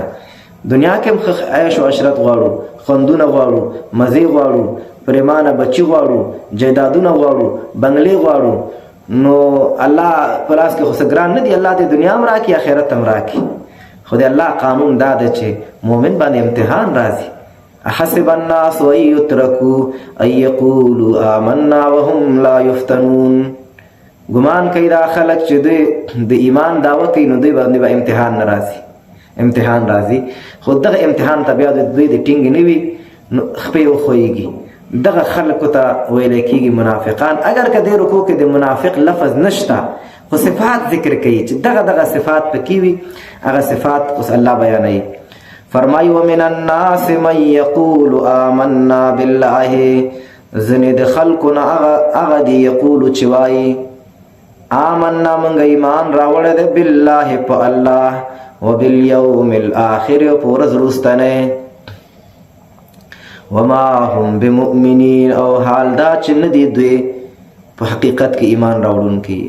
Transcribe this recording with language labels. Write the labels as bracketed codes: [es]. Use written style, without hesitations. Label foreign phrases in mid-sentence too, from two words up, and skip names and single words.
[ps] دنیا کې هم عیش و عشرت غواړو، خوندونه غواړو، مزې غواړو، پریمانه بچي غواړو، جایدادونه غواړو، بنګلې غواړو. نو الله په لاس کې خو څه ګران نه دي، الله دې دنیا هم راکړي آخرت هم راکړي. خو د الله قانون دا دی چې مؤمن باندې امتحان راځي. [ar] احسب الناس ان یترکوا ان یقولوا آمنا وهم لا یفتنون. [ps] ګمان کوي دا خلک چې دوی د ایمان دعوه کوي نو دوی باندې به امتحان نه راځي. امتحان راځي، خو دغه امتحان ته بیا دوی د ټینګ نه وي نو خپې وښویږي. دغه خلکو ته ویلی کېږي منافقان. اگر که دې رکوع کې د منافق لفظ نشته خو صفات ذکر کوي چې دغه صفات پکې وي، هغه صفات اوس الله بیانوي. [ar] فرمایي ومن الناس من یقول آمنا بالله. [ps] ځینې د خلکو نه هغه دي یقولو چې وایي آمنا موږ ایمان راوړی دی بالله په الله، [ar] وبالیوم الآخر [ps] په ورځ وروستنۍ، [ar] وما هم بمؤمنین [ps] او حال دا چې نه دي دوی په حقیقت کې ایمان راوړونکي.